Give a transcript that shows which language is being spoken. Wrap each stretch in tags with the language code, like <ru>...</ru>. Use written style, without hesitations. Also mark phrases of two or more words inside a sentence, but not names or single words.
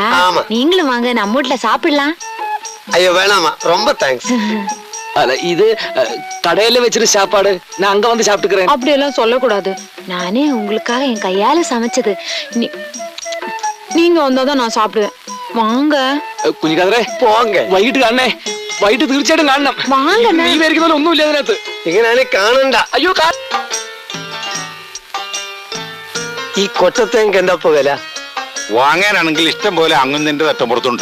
<ta>நீங்களும் வாங்க, நம்ம வீட்டுல சாப்பிடலாம். ஐயோ வேணாமா, ரொம்ப தேங்க்ஸ். அல்ல இது கடையில வச்சிருக்க சாப்பாடு, நான் அங்க வந்து சாப்பிட்டுக்கிறேன். அப்படி எல்லாம் சொல்லக்கூடாது. நானே உங்களுக்காக என் கையால சமைச்சது. நீங்க வந்தாதான் நான் சாப்பிடுவேன். வாங்க</ta> <ml>കുഞ്ഞിക്കാതറേ. പോങ്ക. വൈകിട്ട് കാണണേ. വൈകിട്ട് തീർച്ചയായിട്ടും കാണണം. വാങ്ങ. നീ വരയ്ക്കുന്ന ഒന്നുമില്ല അതിനകത്ത്. ഇങ്ങനെയാണ് കാണണ്ട. അയ്യോ ഈ കൊട്ടത്തേക്ക് എന്താ വില? വാങ്ങാനാണെങ്കിൽ ഇഷ്ടം പോലെ അങ്ങുന്നതിന്റെ തട്ടപ്പുറത്തുണ്ട്.</ml>